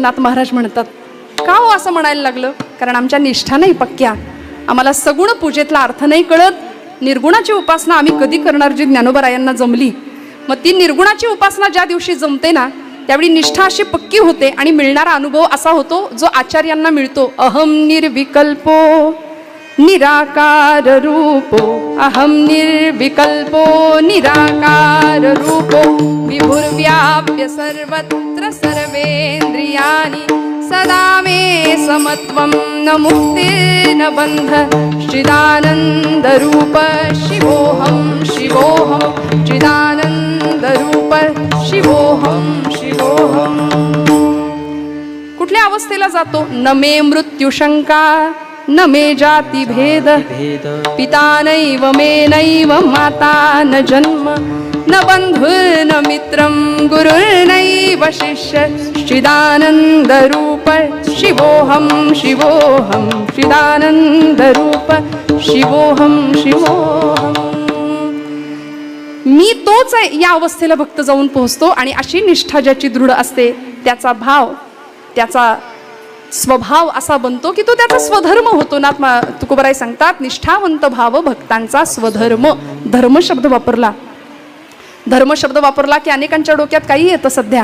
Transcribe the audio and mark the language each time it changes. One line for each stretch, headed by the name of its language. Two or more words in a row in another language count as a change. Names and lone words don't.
Marathi: नाथ महाराज म्हणतात का हो असं म्हणायला लागलं? कारण आमच्या निष्ठा नाही पक्क्या, आम्हाला सगुण पूजेतला अर्थ नाही कळत. निर्गुणाची उपासना आम्ही कधी करणार जी ज्ञानोबरायांना जमली. मग ती निर्गुणाची उपासना ज्या दिवशी जमते ना त्यावेळी निष्ठा अशी पक्की होते आणि मिळणारा अनुभव असा होतो जो आचार्यांना मिळतो.
Sanskrit: अहम निर्विकल्पो निराकार रूपो, अहम निर्विकल्पो निराकार रूपो, विभुर्व्याप्य सर्वत्र सर्वेन्द्रियाणि, सदा मे समत्वं न मुक्तिर्न बन्ध, चिदानंद रूप शिवोहम शिवोहम, चिदानंद रूप शिवोहम शिवोहम.
Marathi: कुठल्या अवस्थेला जातो?
Sanskrit: न मे मृत्यू शंका, न मे जाती भेद, पिता नैव मे नैव माता न जन्म, न बंधुर्न मित्रं गुरुर्नैव शिष्य, चिदानंद रूप शिवोहम शिवोहम, चिदानंद रूप शिवोहम शिवोहम.
Marathi: मी तोच आहे या अवस्थेला भक्त जाऊन पोहोचतो. आणि अशी निष्ठा ज्याची दृढ असते त्याचा भाव, त्याचा स्वभाव असा बनतो की तो त्याचा स्वधर्म होतो. ना तुकोबराय सांगतात निष्ठावंत भाव भक्तांचा स्वधर्म. धर्म शब्द वापरला, धर्म शब्द वापरला की अनेकांच्या डोक्यात काही येतं सध्या.